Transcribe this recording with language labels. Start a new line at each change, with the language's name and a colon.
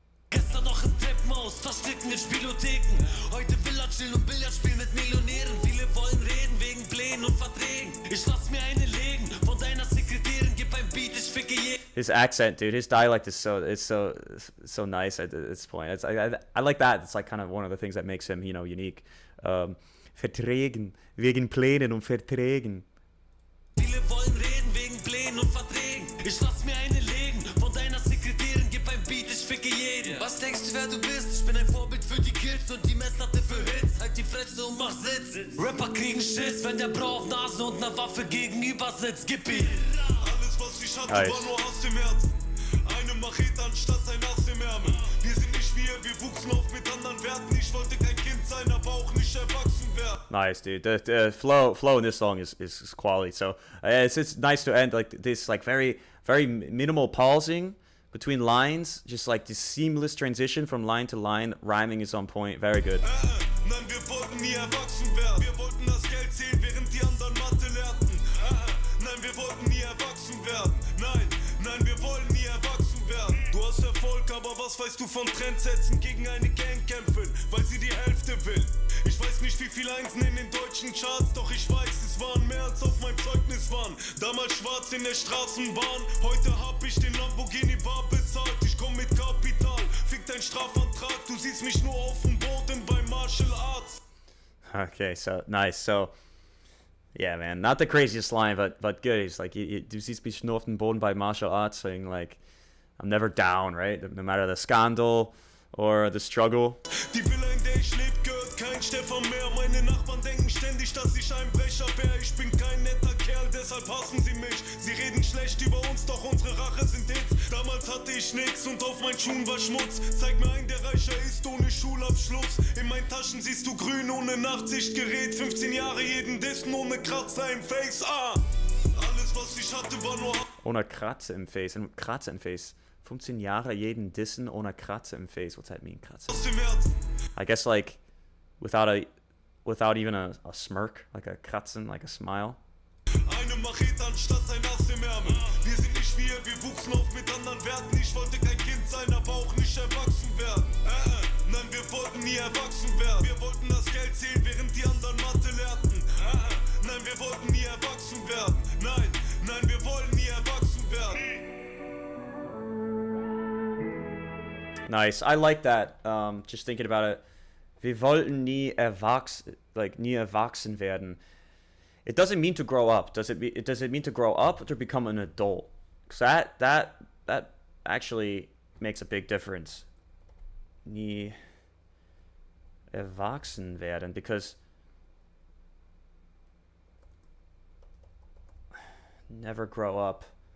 German: Gestern noch im Treppenhaus, verstecken in Spielotheken. Heute Villa chillen und Billard spielen mit Millionären. Viele wollen reden wegen Plänen und Verträgen. Ich lass mir eine legen, von deiner Sekretärin, gib ein Beat, ich ficke jeden.
English: His accent, dude, his dialect is so nice at this point. I like that. It's like kind of one of the things that makes him, you know, unique.
German: Verträgen, wegen Plänen und Verträgen. Viele wollen reden wegen Plänen und Verträgen. Ich lass mir eine legen, von deiner Sekretärin, gib ein Beat, ich ficke jeden. Was denkst du, wer du bist? Ich bin ein Vorbild für die Kills und die Messlatte für Hits. Halt die Fresse und mach Sitz. Rapper kriegen Schiss, wenn der Bro auf Nase und ner Waffe gegenüber sitzt. Gib ihm. Alles, was ich hatte, war nur Hass im Herzen. Eine Machete anstatt ein Ass im Ärmel. Wir sind nicht wir wuchsen auf mit anderen Werten. Ich wollte kein Kind sein, aber auch nicht erwachsen werden.
English: Nice, dude. The flow in this song is quality. So it's nice to end like this, like very minimal pausing between lines, just like this seamless transition from line to line. Rhyming is on point. Very good.
German: Nein, wir wollten nie erwachsen werden. Wir wollten das Geld zählen, während die anderen Mathe lernten. Nein, wir wollten nie erwachsen werden. Nein, wir wollen nie erwachsen werden. Du hast Erfolg, aber was weißt du von Trendsetzen gegen eine Gang kämpfen, weil sie die Hälfte will. Ich weiß nicht, wie viele Einsen in den deutschen Charts, doch ich weiß, es waren mehr als auf meinem Zeugnis waren. Damals schwarz in der Straßenbahn, heute hab ich den Lamborghini Bar bezahlt. Ich komm mit Kapital, fick dein Strafantrag, du siehst mich nur auf dem Boden bei Martial Arts.
English: Okay, so nice. So yeah, man, not the craziest line, but good. He's like,
German: du siehst mich nur auf dem Boden bei Martial Arts,
English: saying like, I'm never down, right? No matter the scandal or the struggle.
German: Die Villa, in der ich leb, gehört kein Stefan mehr. Meine Nachbarn denken ständig, dass ich ein Brecher wär. Ich bin kein netter Kerl, deshalb hassen sie mich. Sie reden schlecht über uns, doch unsere Rache sind Hits. Damals hatte ich nix und auf meinen Schuhen war Schmutz. Zeig mir einen, der reicher ist ohne Schulabschluss. In meinen Taschen siehst du grün ohne Nachtsichtgerät. 15 Jahre jeden Dissen ohne Kratzer im Face. Alles, was ich ich hatte, war nur Ohne Kratze im Face. Kratze im Face. 15 Jahre jeden dissen ohne Kratze im Face.
English: What's that mean, Kratze?
German: aus dem Herzen.
English: I guess like without even a smirk, like a Kratzen, like a smile.
German: Eine Machete anstatt ein Ass im Ärmel. Wir sind nicht wir wuchsen auf mit anderen Werten. Ich wollte kein Kind sein, aber auch nicht erwachsen werden. Nein, wir wollten nie erwachsen werden. Wir wollten das Geld zählen, während die anderen Mathe lernten. Nein, wir wollten nie erwachsen werden. Nein, wir wollen nie erwachsen werden.
English: Nice. I like that. Just thinking about it.
German: Wir wollten nie erwachsen werden.
English: It doesn't mean to grow up. Does it mean to grow up or to become an adult? Because that actually makes a big difference.
German: Nie erwachsen werden,
English: because never grow up.